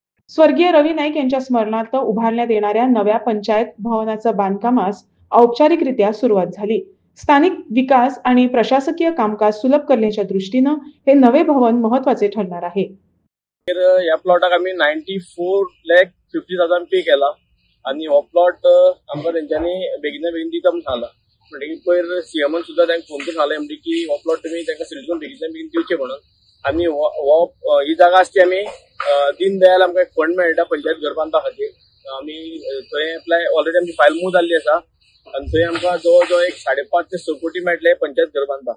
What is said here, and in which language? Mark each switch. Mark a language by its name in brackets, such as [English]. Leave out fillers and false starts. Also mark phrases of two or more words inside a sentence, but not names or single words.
[Marathi] स्वर्गीय रवी नाईक यांच्या स्मरणार्थ उभारण्यात येणाऱ्या नव्या पंचायत भवनाचं बांधकामास औपचारिकरित्या सुरुवात झाली. स्थानिक विकास आणि प्रशासकीय कामकाज सुलभ करण्याच्या दृष्टीनं हे नवे भवन महत्वाचे ठरणार आहे. [Konkani] ह्या प्लॉटाक आम्ही 94,50,000 पे केला आणि हो प्लॉट आमकां तेंच्यांनी बेगिना बेगीन दिता म्हणून सांगला. म्हणटकीर पयर सीएमान सुद्दां तांकां फोन करून सांगलें म्हणटकीर की हो प्लॉट तुमी तांकां सिरिजून बेगिना बेगीन दिवचे म्हणून. आनी ही जागा आसा ती आमी दीनदयाल आमकां एक फंड मेळटा पंचायत घर बांदपा खातीर. आमी थंय [English] apply already [Konkani] आमची फायल मूव जाल्ली आसा आनी थंय आमकां जवळ जवळ एक 5.5 ते 6 कोटी मेळटले पंचायत घर बांदपाक.